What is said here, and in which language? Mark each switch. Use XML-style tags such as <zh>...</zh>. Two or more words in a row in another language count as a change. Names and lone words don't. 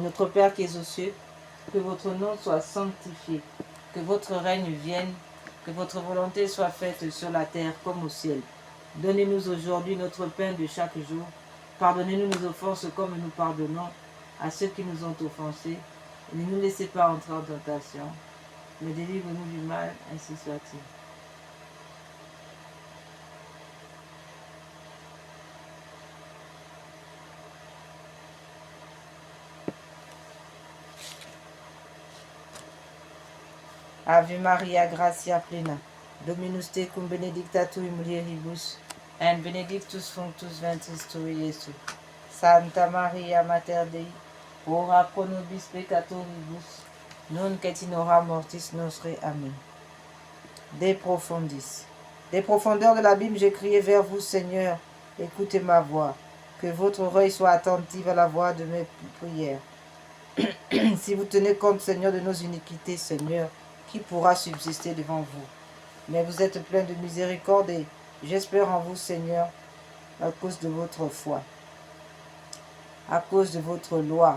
<fr>Notre Père qui es aux cieux, que votre nom soit sanctifié, que votre règne vienne, que votre volonté soit faite sur la terre comme au ciel. Donnez-nous aujourd'hui notre pain de chaque jour. Pardonnez-nous nos offenses comme nous pardonnons à ceux qui nous ont offensés. Et ne nous laissez pas entrer en tentation, mais délivre-nous du mal, ainsi soit-il.</fr> <la>Ave Maria, gratia plena, Dominus tecum benedicta tui mulieribus, et benedictus fructus ventris tui, Iesus. Santa Maria, Mater Dei, ora pro nobis peccatoribus, nunc et in hora mortis nostre. Amen. De profundis.</la> <fr>Des profondeurs de l'abîme, j'ai crié vers vous, Seigneur, écoutez ma voix. Que votre oreille soit attentive à la voix de mes prières. Si vous tenez compte, Seigneur, de nos iniquités, Seigneur, qui pourra subsister devant vous? Mais vous êtes plein de miséricorde et j'espère en vous, Seigneur, à cause de votre foi, à cause de votre loi.</fr>